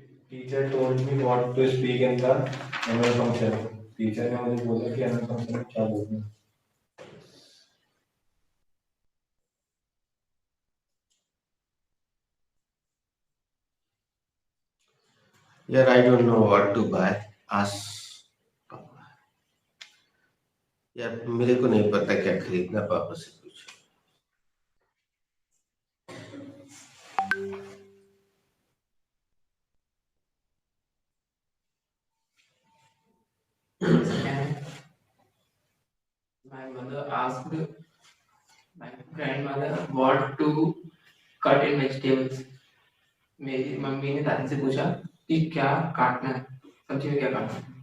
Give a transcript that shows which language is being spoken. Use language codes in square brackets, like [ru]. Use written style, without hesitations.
[en] Teacher told me what to speak in the annual function. [hi] Teacher ने मुझे बोला कि [en] annual function [hi] में क्या बोलना है. यार [en] I don't know what to buy, ask पापा। [hi] यार मेरे को नहीं पता क्या खरीदना, पापा से पूछो। [en] My mother asked my grandmother what to cut in vegetables. [hi] मेरी मम्मी ने दादी से पूछा कि क्या काटना है, सब्जी में क्या काटना है।